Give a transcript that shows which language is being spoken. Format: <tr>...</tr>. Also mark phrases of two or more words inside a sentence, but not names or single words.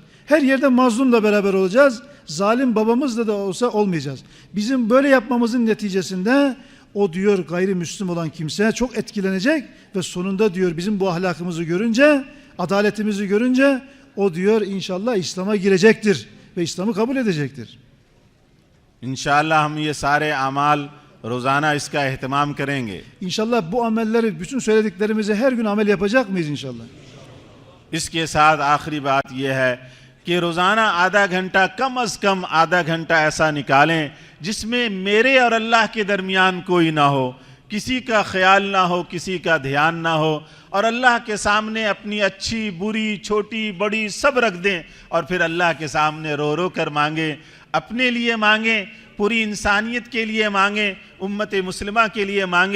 <tr>Her yerde mazlumla beraber olacağız. Zalim babamızla da olsa olmayacağız. Bizim böyle yapmamızın neticesinde o diyor gayrimüslim olan kimse çok etkilenecek ve sonunda diyor bizim bu ahlakımızı görünce, adaletimizi görünce o diyor inşallah İslam'a girecektir ve İslam'ı kabul edecektir.</tr> <ur>ان شاء اللہ ہم یہ سارے اعمال روزانہ اس کا اہتمام کریں گے.</ur> <tr>İnşallah bu amelleri, bütün söylediklerimizi her gün amel yapacak mıyız inşallah?</tr> <ur>اس کے ساتھ آخری بات یہ ہے کہ روزانہ آدھا گھنٹہ کم از کم آدھا گھنٹہ ایسا نکالیں جس میں میرے اور اللہ کے درمیان کوئی نہ ہو، کسی کا خیال نہ ہو، کسی کا دھیان نہ ہو، اور اللہ کے سامنے اپنی اچھی بری چھوٹی بڑی سب رکھ دیں اور پھر اللہ کے سامنے رو رو کر مانگے، اپنے لیے مانگے، پوری انسانیت کے لیے مانگے، امت مسلمہ کے لیے مانگے.</ur>